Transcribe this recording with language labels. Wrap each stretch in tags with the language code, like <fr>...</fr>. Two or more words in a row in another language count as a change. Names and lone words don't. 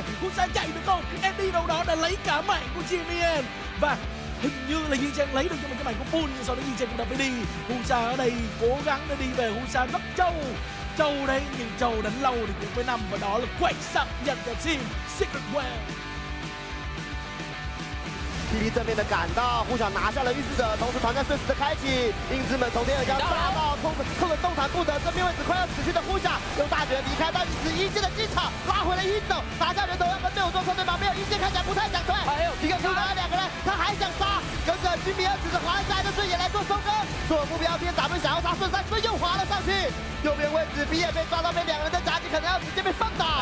<vi>Husa chạy được không? Andy đâu đó đã lấy cả mạng của Jimmy và hình như là Di Trang lấy được cho mình cái mảnh của Bull, nhưng sau đó Di Trang cũng đã phải đi. Husa ở đây cố gắng để đi về. Husa rất trâu đấy, nhưng trâu đánh lâu thì cũng phải nằm, và đó là quậy sẵn dành cho team Secret Well。</vi> <zh>霹雳正面的赶到，互相拿下了预示者，同时团战瞬时的开启，英之门从天而降杀到控制动弹不得，正面位置快要死去的互相用大绝离开，但是一线的进场拉回了一手，拿下人头要跟队友做车对旁边有一线看起来不太想退，一个出来两个人，他还想杀，跟着居米尔指着滑下来的顺也来做收割，做目标偏咱们想要杀顺山，所以又滑了上去，右边位置 B 也被抓到，被两个人在夹击，可能要直接被放倒，</zh>